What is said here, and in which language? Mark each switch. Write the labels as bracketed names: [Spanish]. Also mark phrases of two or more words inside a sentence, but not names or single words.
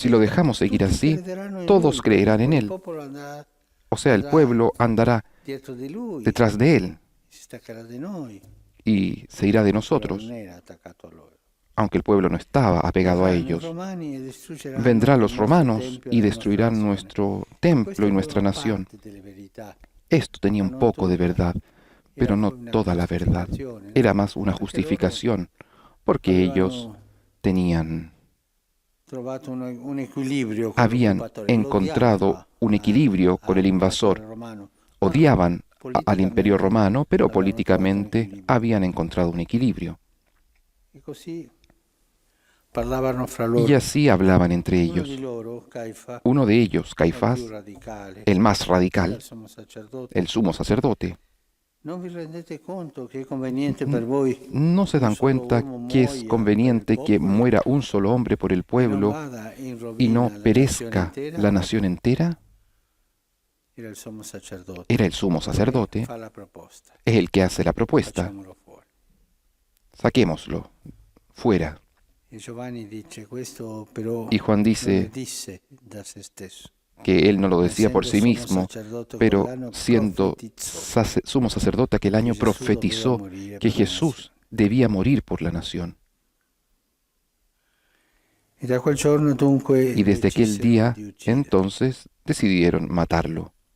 [Spanish] Si lo dejamos seguir [Italian] tutti [Spanish] así, [Italian] crederanno in [Spanish] todos [Italian] lui, [Spanish] creerán en [Italian] il [Spanish] él. [Italian] popolo andrà [Spanish] O sea, el pueblo andará [Italian] dietro di lui, [Spanish] detrás de él [Italian] si staccherà di noi, [Spanish] y se irá de [Italian] però [Spanish] nosotros, [Italian] non era attaccato a loro. [Spanish] aunque el pueblo no estaba apegado a [Italian] Verranno i [Spanish] ellos. [Italian] romani e distruggeranno [Spanish] Vendrán [Italian] il [Spanish] los [Italian] nostro [Spanish] romanos [Italian] tempio [Spanish] y [Italian] e la [Spanish] destruirán [Italian] nostra nazione. [Spanish] nuestro [Italian] Questo [Spanish] templo y nuestra [Italian] aveva [Spanish] nación. [Italian] parte delle verità. [Spanish] Esto tenía un [Italian] Ma non [Spanish] poco de [Italian] tutta. [Spanish] verdad, pero [Italian] Era [Spanish] no [Italian] poi una [Spanish] toda la verdad. [Italian] giustificazione, no? [Spanish] Era más una [Italian] Perché [Spanish] justificación, porque [Italian] loro [Spanish] ellos [Italian] avevano [Spanish] tenían, [Italian] trovato un equilibrio con [Spanish] habían [Italian] l'occupatore, lo [Spanish] encontrado [Italian] odiava [Spanish] un equilibrio con el invasor. [Italian] romano, [Spanish] Odiaban al imperio romano, pero [Italian] avevano trovato un [Spanish] políticamente [Italian] equilibrio. [Spanish] habían encontrado un equilibrio. [Italian] E così parlavano fra loro. [Spanish] Y así hablaban entre [Italian] Uno di [Spanish] ellos. [Italian] loro, Caifa, [Spanish] Uno de ellos, [Italian] il [Spanish] Caifás, [Italian] più radicale, [Spanish] el más [Italian] era [Spanish] radical, [Italian] il sommo sacerdote. [Spanish] el sumo sacerdote, [Italian] Non vi rendete conto che è conveniente per voi [Spanish] no se dan cuenta que es conveniente que muera un solo hombre por el [Italian] e non [Spanish] pueblo [Italian] vada in rovina [Spanish] y no [Italian] la nazione [Spanish] perezca [Italian] intera? [Spanish] la nación entera? [Italian] Era il sommo sacerdote. [Spanish] Era el sumo sacerdote, [Italian] Fa la proposta. [Spanish] es el que hace la propuesta. [Italian] Facciamolo fuori. [Spanish] Saquémoslo fuera. Y Juan dice que él no lo decía por sí mismo, pero siendo sumo sacerdote aquel año profetizó que Jesús debía morir por la nación. Y desde aquel día, entonces, decidieron matarlo.